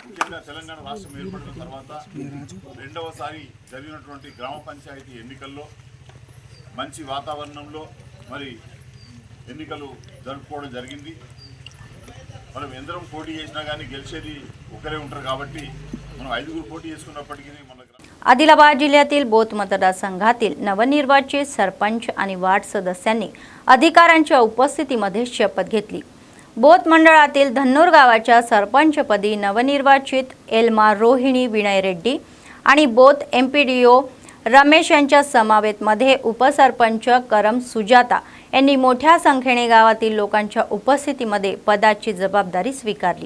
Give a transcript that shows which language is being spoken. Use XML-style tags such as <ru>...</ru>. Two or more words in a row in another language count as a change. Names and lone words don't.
<te>ముఖ్యంగా తెలంగాణ రాష్ట్రం ఏర్పడిన తర్వాత రెండవసారి జరిగినటువంటి గ్రామ పంచాయతీ ఎన్నికల్లో మంచి వాతావరణంలో మరి ఎన్నికలు జరుపుకోవడం జరిగింది. మనం ఎందరం పోటీ చేసినా కానీ గెలిచేది ఒకరే ఉంటారు కాబట్టి మనం 5గురు पोटी చేసుకున్నప్పటికీ మన</te> <mr>आदिलाबाद जिल्ह्यातील बोथ मतदारसंघातील नवनिर्वाचित सरपंच आणि वार्ड सदस्यांनी अधिकाऱ्यांच्या उपस्थितीमध्ये शपथ घेतली. बोथ मंडळातील धन्नूर गावाच्या सरपंचपदी नवनिर्वाचित एल्मा रोहिणी विनय रेड्डी आणि बोथ एमपीडीओ रमेश यांच्या समवेतमध्ये उपसरपंच करम सुजाता यांनी मोठ्या संख्येने गावातील लोकांच्या उपस्थितीमध्ये पदाची जबाबदारी स्वीकारली.</mr>